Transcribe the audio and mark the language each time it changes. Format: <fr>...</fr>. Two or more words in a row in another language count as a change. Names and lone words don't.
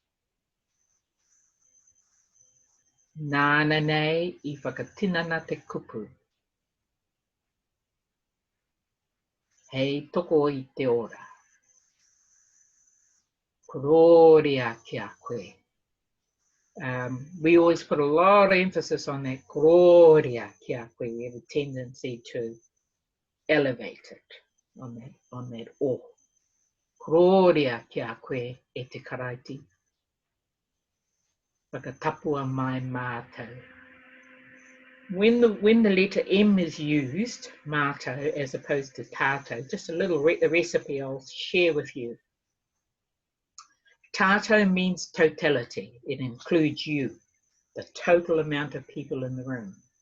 <mi>Nāna nei i whakatinana te kupu. Hei toko i te ora. Kororia kia koe.</mi> <en>We always put a lot of emphasis on that</en> <mi>kororia kia koe.</mi> <en>We have a tendency to elevate it on that o.</en> <mi>Kororia kia koe e te karaiti. Whakatapua mai mātou.</mi> <en>When the letter M is used, mātou, as opposed to tātou, just a little recipe I'll share with you. Tātou means totality. It includes you, the total amount of people in the room.</en>